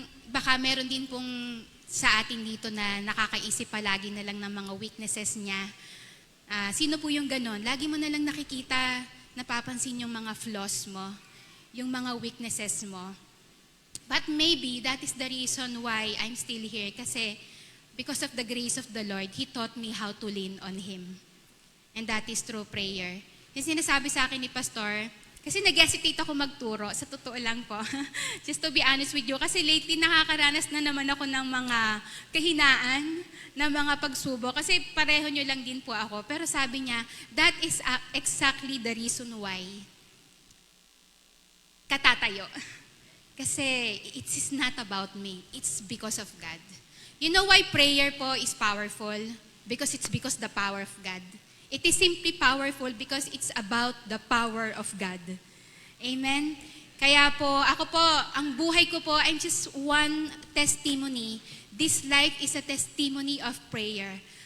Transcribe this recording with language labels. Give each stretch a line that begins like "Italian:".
Filipino: Baka meron din pong sa atin dito na nakakaisip palagi na lang ng mga weaknesses niya. Sino po yung ganon? Lagi mo na lang nakikita, napapansin yung mga flaws mo, yung mga weaknesses mo.
English: But maybe that is the reason why I'm still here. Kasi because of the grace of the Lord, He taught me how to lean on Him. And that is through prayer.
Filipino: Yung sinasabi sa akin ni Pastor, kasi nag-hesitate ako magturo, sa totoo lang po.
English: Just to be honest with you,
Filipino: kasi lately nakakaranas na naman ako ng mga kahinaan, ng mga pagsubok. Kasi pareho nyo lang din po ako. Pero sabi niya,
English: that is exactly the reason why
Filipino: katatayo.
English: Kasi it is not about me. It's because of God. You know why prayer po is powerful? Because it's because the power of God. It is simply powerful because it's about the power of God. Amen?
Filipino: Kaya po, ako po, ang buhay ko po,
English: I'm just one testimony. This life is a testimony of prayer.